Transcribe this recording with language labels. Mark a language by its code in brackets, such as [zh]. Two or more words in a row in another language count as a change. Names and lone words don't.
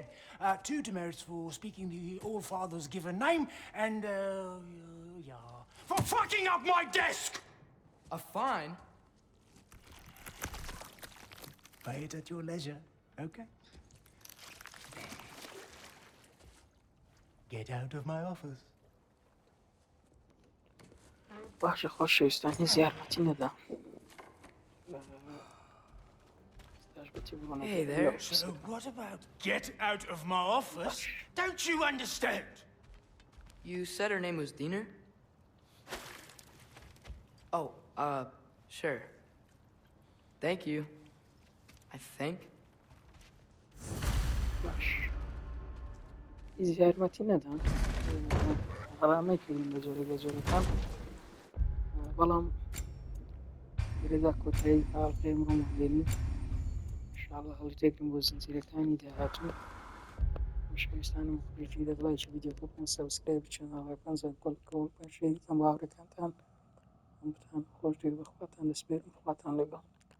[en] 2 demerits for speaking the All-Father's given name, and, yeah, for fucking up my desk! A fine? Pay it at your leisure, okay? Get out of my office. [ckb] باشە خۆشەویستان هیچ یارمەتی نەدا. [en] Hey there. So what about get out of my office? Don't you understand? You said her name was Diener? Oh, sure. Thank you. I think. [ckb] باش هیچ یارمەتی نەدان بەڵامەی کردین بە جۆرەکان بەڵام لێرەدا کۆتایی ئاڵقەی ئەمڕۆمان لێنین انشاءالله هەڵیتێکم بۆ زنجیرەکانی داهاتوو خۆشەویستانم خۆشی دەگڵایکی ڤیدیۆکە بکەن سەبسکرایب چەناڵەکان زانکۆڵکەوە پێشێتان باوەڕەکانتان هەمووتان خۆش دێک بەخواتان دەسپێرم خواتان لەگەڵ